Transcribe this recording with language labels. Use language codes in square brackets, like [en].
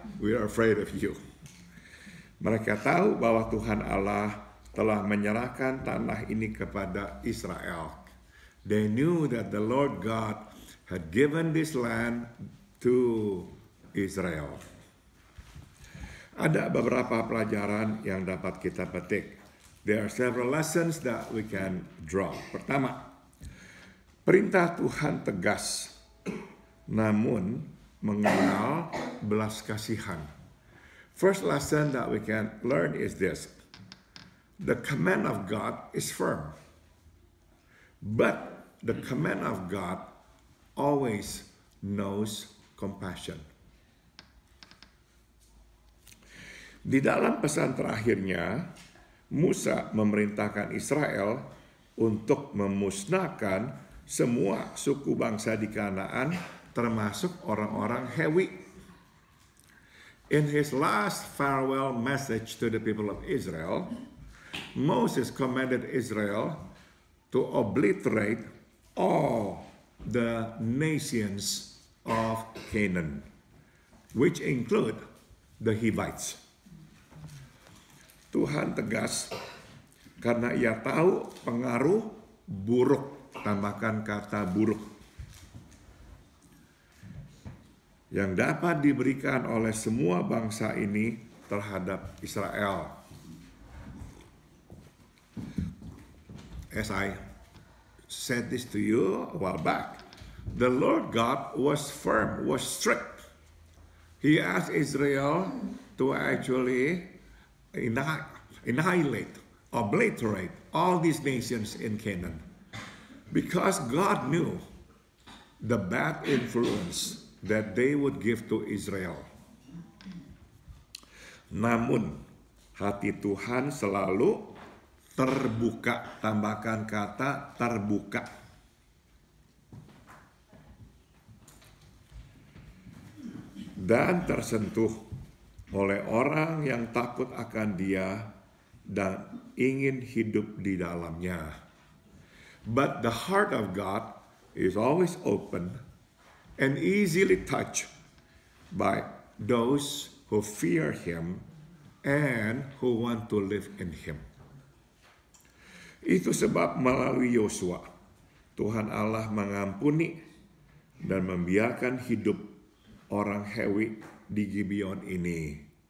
[en] We are afraid of you." [id] Mereka tahu bahwa Tuhan Allah telah menyerahkan tanah ini kepada Israel. [en] They knew that the Lord God had given this land to Israel. [id] Ada beberapa pelajaran yang dapat kita petik. [en] There are several lessons that we can draw. [id] Pertama, perintah Tuhan tegas, namun mengenal belas kasihan. [en] First lesson that we can learn is this. The command of God is firm. But the command of God always knows compassion. [id] Di dalam pesan terakhirnya, Musa memerintahkan Israel untuk memusnahkan semua suku bangsa di Kanaan, termasuk orang-orang Hewi. [en] In his last farewell message to the people of Israel, Moses commanded Israel to obliterate all the nations of Canaan, which include the Hivites. [id] Tuhan tegas karena ia tahu pengaruh buruk, tambahkan kata buruk, yang dapat diberikan oleh semua bangsa ini terhadap Israel. [en] As I said this to you a while back, the Lord God was firm, was strict. He asked Israel to actually annihilate, obliterate all these nations in Canaan, because God knew the bad influence that they would give to Israel. [id] Namun hati Tuhan selalu terbuka, tambahkan kata terbuka. Dan tersentuh oleh orang yang takut akan Dia dan ingin hidup di dalamnya. [en] But the heart of God is always open and easily touched by those who fear Him and who want to live in Him. [id] Itu sebab melalui Yosua, Tuhan Allah mengampuni dan membiarkan hidup orang Hewi di Gibeon ini.